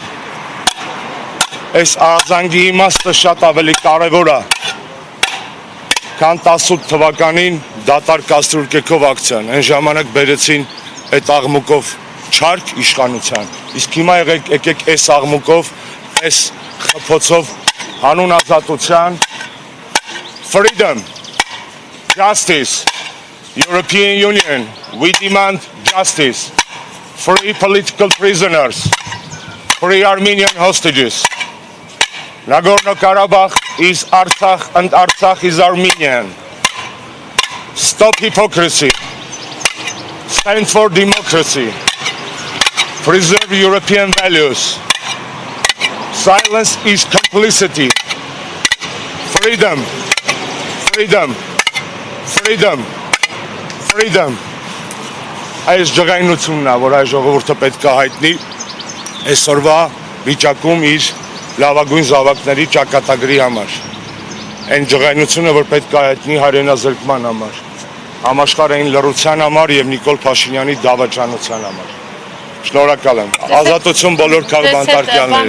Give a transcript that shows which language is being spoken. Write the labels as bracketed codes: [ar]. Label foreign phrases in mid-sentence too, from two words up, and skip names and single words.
[hy] Այս ահազանգի իմաստը շատ ավելի կարևոր է, քան 18 թվականին դատարկ կաստրուլկեքով ակցիան, այն ժամանակ բերեցին այդ աղմուկով չարք իշխանության, իսկ հիմա եկեք այս աղմուկով, այս խփոցով հանուն ազատության, [en] freedom, justice, European Union, we demand justice, free political prisoners, free Armenian hostages. Nagorno-Karabakh is Artsakh and Artsakh is Armenian. Stop hypocrisy. Stand for democracy. Preserve European values. Silence is complicity. Freedom. Freedom. Freedom. Freedom. [hy] Այս ջղայնությունն է, որ այս ժողովուրդը պետք է հայտնի այսօրվա վիճակում իր լավագույն զավակների ճակատագրի համար։ Այն ջղայնությունը, որ պետք է հայտնի հայրենազրկման համար, համաշխարհային լռության համար եւ Նիկոլ Փաշինյանի դավաճանության համար։ Շնորհակալ եմ։ Ազատություն բոլոր քաղբանտարկյալներին։